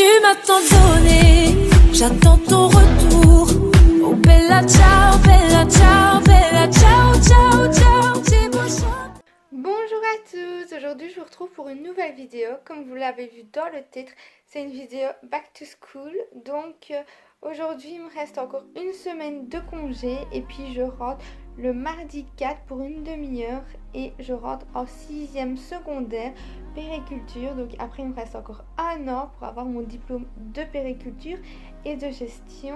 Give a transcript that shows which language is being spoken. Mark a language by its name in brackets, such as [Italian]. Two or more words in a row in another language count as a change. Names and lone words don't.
[French] tant donné, j'attends ton retour. [Italian] Oh bella ciao, bella ciao, bella ciao, ciao, ciao, ci baciamo. [French] Bonjour à tous, aujourd'hui je vous retrouve pour une nouvelle vidéo. Comme vous l'avez vu dans le titre, c'est une vidéo [English] back to school. [French] Donc aujourd'hui il me reste encore une semaine de congé et puis je rentre le mardi 4 pour une demi-heure et je rentre en 6e secondaire périculture. Donc après il me reste encore un an pour avoir mon diplôme de périculture et de gestion.